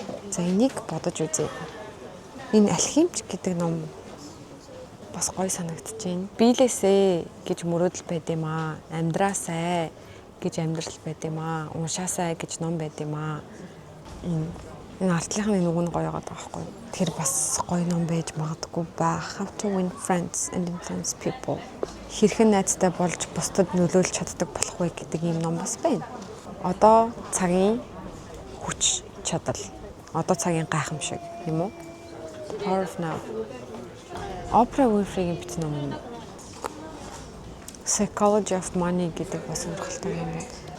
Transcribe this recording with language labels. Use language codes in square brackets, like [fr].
[mn] За энийг бодож үзье. Энэ алхимч гэдэг ном бас гоё санагдаж байна. Биелээсэ гэж мөрөөдөл байд юм аа. Амьдраасай гэж амьдрал байд юм аа. Уншаасай гэж ном байд юм аа. Энэ артлынхны нүг нь гоё байгаа байхгүй. Тэр бас гоё ном байж магадгүй байх. [en] How to win friends and influence people. [mn] Хэрхэн найзтай болж бусдад нөлөөлж чаддаг болох вэ гэдэг ийм ном бас байна. Одоо цагийн хүч чадал. Одоо цагийн гайхамшиг юм уу? Power of Now. Oprah Winfrey-ийн бичсэн ном. Psychology of Money гэдэг бас сонирхолтой юм байна.